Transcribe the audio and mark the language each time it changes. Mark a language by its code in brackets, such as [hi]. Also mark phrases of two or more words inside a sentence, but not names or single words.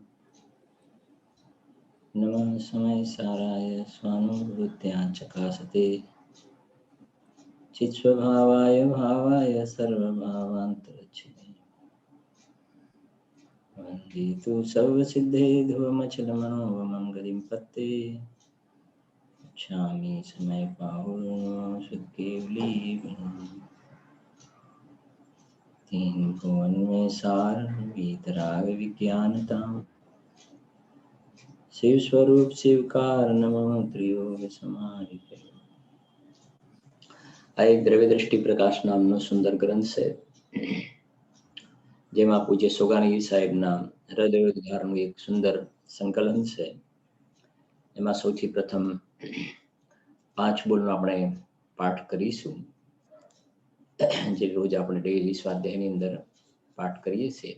[sa] नमः समयसाराय स्वानुभूत्या चकासते चित्स्वभावाय भावाय सर्वभावान्तरच्छिते वन्दे तु सर्वसिद्धे ध्रुवमचलमनोरमं गतिं पत्ते गच्छामि समयपाहुर्नमो सुकेवली [hi] तीन भुवन में सार वीतराग विज्ञानता शिव स्वरूप शिवकार नमो त्रियोग समाहिते। [gu] આ એક દ્રવ્ય દ્રષ્ટિ પ્રકાશ નામનો સુંદર ગ્રંથ છે, જેમાં પૂજ્ય સોગાનગીરી સાહેબના હૃદયોદ્ધારનું એક સુંદર સંકલન છે. એમાં સૌથી પ્રથમ 5 બોલનો આપણે પાઠ કરીશું, જે રોજ આપણે ડેઈલી સ્વાધ્યાયની અંદર પાઠ કરીએ છીએ.